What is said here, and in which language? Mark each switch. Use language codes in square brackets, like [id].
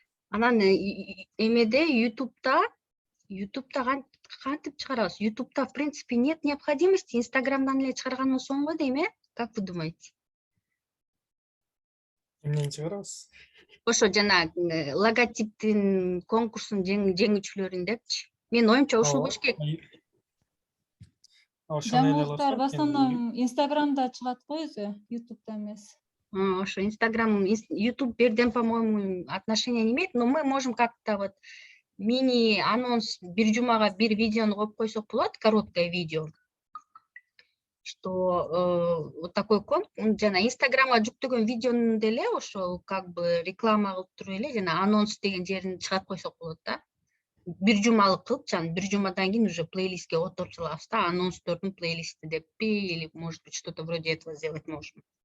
[ky] Анан эмеде YouTube'да кантип чыгарабыз? [ru] YouTube'да в принципе нет необходимости, [ky] Инстаграмдан эле чыгаргандан соң го дейм, [ru] Как вы думаете? [ky] Эмнени чыгарабыз? Ошо жана логотиптин конкурстун жеңүүчүлөрүн депчи. Мен оюмча ушул болуш керек. Жаңылыктар [ru] в основном [ky] Инстаграмда чыгат го өзү, YouTube'да эмес. [ru] Ошо Инстаграм, YouTube берден, по-моему, отношения не имеет, но мы можем как-то вот мини-анонс [ky] бир жумага бир видеону коюп койсок болот, [ru] короткое видео. Что вот такой [ky] жана Инстаграмга жүктөгөн видеону деле ошо [ru] как бы [ky] реклама кылып туруп эле жана анонс деген жерин чыгарып койсок болот да. бир жумалык кылыпчы, анан бир жумадан кийин уже плейлистке отуруп салабыз да, анонстордун плейлисти деппи, [ru] или может быть что-то вроде этого сделать можем.